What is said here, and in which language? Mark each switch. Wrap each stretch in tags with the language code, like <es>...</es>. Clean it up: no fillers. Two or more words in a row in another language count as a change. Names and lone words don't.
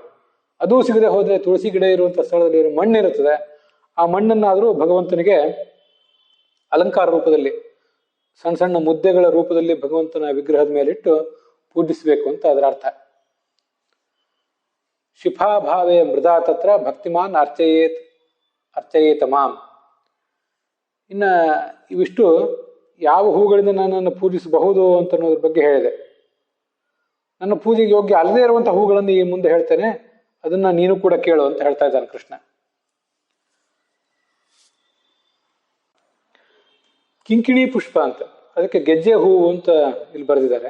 <kn>ಅದೂ ಸಿಗದೆ ಹೋದರೆ ತುಳಸಿ ಗಿಡ ಇರುವಂಥ ಸ್ಥಳದಲ್ಲಿ ಮಣ್ಣಿರುತ್ತದೆ, ಆ ಮಣ್ಣನ್ನಾದರೂ ಭಗವಂತನಿಗೆ ಅಲಂಕಾರ ರೂಪದಲ್ಲಿ ಸಣ್ಣ ಸಣ್ಣ ಮುದ್ದೆಗಳ ರೂಪದಲ್ಲಿ ಭಗವಂತನ ವಿಗ್ರಹದ ಮೇಲಿಟ್ಟು ಪೂಜಿಸಬೇಕು ಅಂತ ಅದರ ಅರ್ಥ.</kn> <sa>ಶಿಫಾಭಾವೇ ಮೃದಾ ತತ್ರ ಭಕ್ತಿಮಾನ್ ಅರ್ಚಯೇತ ಮಾಂ.</sa> <kn>ಇನ್ನು ಇವಿಷ್ಟು ಯಾವ ಹೂಗಳಿಂದ ನನ್ನನ್ನು ಪೂಜಿಸಬಹುದು ಅಂತ ಅನ್ನೋದ್ರ ಬಗ್ಗೆ ಹೇಳಿದೆ. ನನ್ನ ಪೂಜೆಗೆ ಯೋಗ್ಯ ಅಲ್ಲದೇ ಇರುವಂತಹ ಹೂಗಳನ್ನು ಈ ಮುಂದೆ ಹೇಳ್ತೇನೆ, ಅದನ್ನ ನೀನು ಕೂಡ ಕೇಳು ಅಂತ ಹೇಳ್ತಾ ಇದ್ದಾನೆ ಕೃಷ್ಣ. ಕಿಂಕಿಣಿ ಪುಷ್ಪ ಅಂತ, ಅದಕ್ಕೆ ಗೆಜ್ಜೆ ಹೂವು ಅಂತ ಇಲ್ಲಿ ಬರೆದಿದ್ದಾರೆ.</kn>